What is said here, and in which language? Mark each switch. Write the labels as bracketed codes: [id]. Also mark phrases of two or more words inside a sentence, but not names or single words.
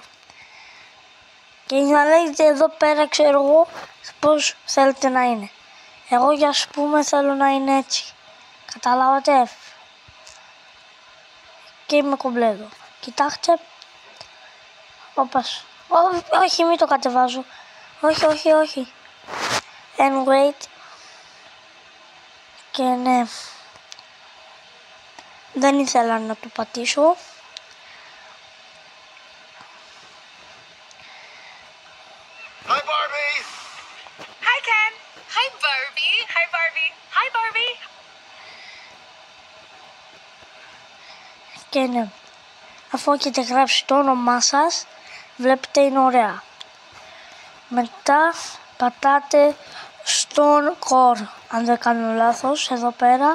[el] Και να λέγετε εδώ πέρα ξέρω εγώ πώς θέλετε να είναι. Εγώ για ας πούμε θέλω να είναι έτσι. Καταλάβατε. Και είμαι κομπλέδο. Κοιτάξτε. Όχι, μην το κατεβάζω. Όχι. [en] And wait. [el] Και ναι. Δεν ήθελα να το πατήσω. [en] Hi Barbie. Hi Ken. Hi Barbie. Hi Barbie. Hi Barbie. [el] Και ναι. Αφού έχετε γράψει το όνομά σας, βλέπετε είναι ωραία. Μετά πατάτε στον core, αν δεν κάνω λάθος, εδώ πέρα.